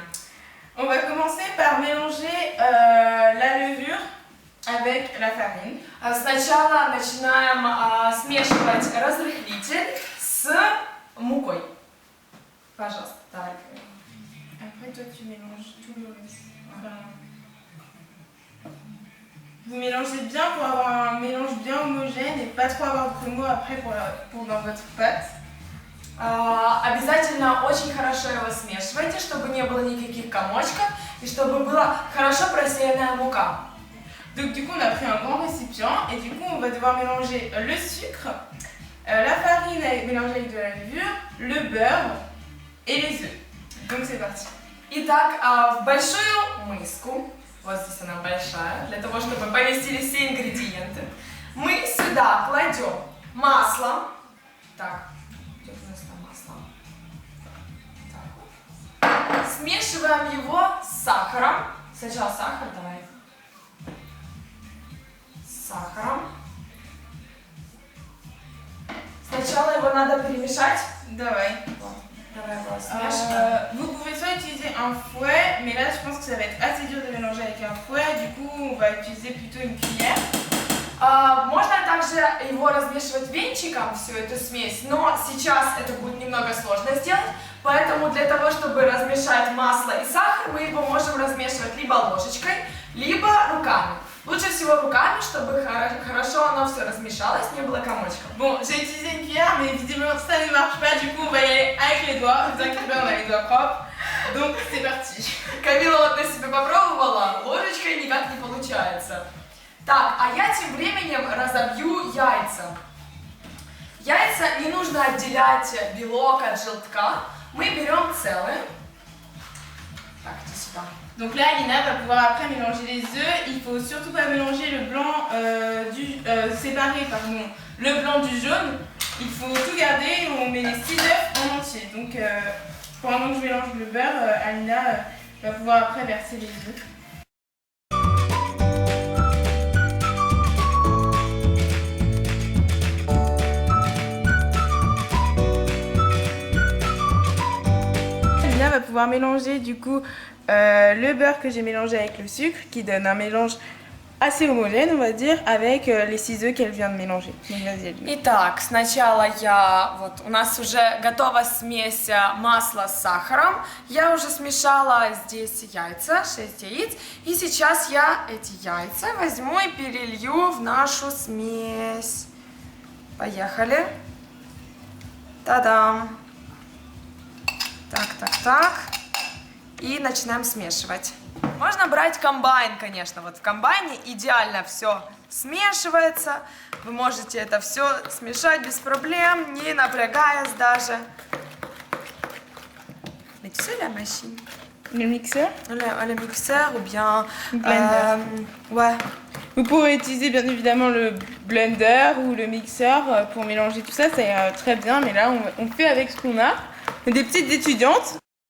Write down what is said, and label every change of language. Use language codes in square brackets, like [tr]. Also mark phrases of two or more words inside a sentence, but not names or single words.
[fr] On va commencer par mélanger la levure avec la farine. [ru] Сначала начинаем смешивать разрыхлитель с мукой. Пожалуйста, давай. [fr] Après, toi, tu mélanges tout le reste. Vous mélangez bien pour avoir un mélange bien homogène et pas trop avoir de grumeaux après pour dans votre pâte. [ru] Обязательно очень хорошо его смешивайте, чтобы не было никаких комочков и чтобы была хорошо просеянная мука. [fr] Donc du coup on a pris un grand récipient et du coup on va devoir mélanger le sucre, la farine mélangée avec de la levure, le beurre et les œufs. Donc c'est parti. [ru] Итак, в большую миску, вот здесь она большая, для того чтобы поместились все ингредиенты, мы сюда кладем масло. Так. Смешиваем его с сахаром. Сначала сахар, давай. С сахаром. Сначала его надо перемешать. Давай. Давай его смешиваем. [fr] Vous pouvez soit utiliser un fouet, mais là je pense que ça va être assez dur de mélanger avec un fouet, du coup on va utiliser plutôt une cuillère. [ru] Можно также его размешивать венчиком, всю эту смесь, но сейчас это будет немного сложно сделать, поэтому для того, чтобы размешать масло и сахар, мы его можем размешивать либо ложечкой, либо руками. Лучше всего руками, чтобы хорошо оно все размешалось, не было комочков. [fr] Bon, j'ai utilisé une cuillère, mais évidemment ça ne marche pas, du coup on va y aller avec les doigts. Ne vous inquiétez pas, on a les doigts propres. Donc c'est parti. [ru] Камила вот на себе попробовала, ложечкой никак не получается. Так, а я тем временем разобью яйца. Яйца не нужно отделять белок от желтка. Мы берем целые. Так, иди сюда. [fr] Donc là, Alina va pouvoir après mélanger les œufs. Il faut surtout pas mélanger le blanc séparer pardon, le blanc du jaune. Il faut tout garder. On met les 6 œufs en entier. Donc pendant que je mélange le beurre, Alina va pouvoir après verser les œufs. Alina va pouvoir mélanger du coup le beurre que j'ai mélangé avec le sucre qui donne un mélange assez homogène, on va dire, avec les 6 œufs qu'elle vient de mélanger. Donc, vas-y, Alina. [ru] Итак, сначала у нас уже готова смесь масла с сахаром. Я уже смешала здесь яйца, 6 яиц. И сейчас я эти яйца возьму и перелью в нашу смесь. Поехали. Та-дам! Так. И начинаем смешивать. Можно брать комбайн, конечно. Вот в комбайне идеально все смешивается. Вы можете это все смешать без проблем, не напрягаясь даже. [fr] Mixer la machine. Le mixeur. Le mixeur ou bien... Blender. Ouais. Vous pouvez utiliser bien évidemment le blender ou le mixeur pour mélanger tout ça, c'est très bien. Mais là, on fait avec ce qu'on a. Des petites étudiantes.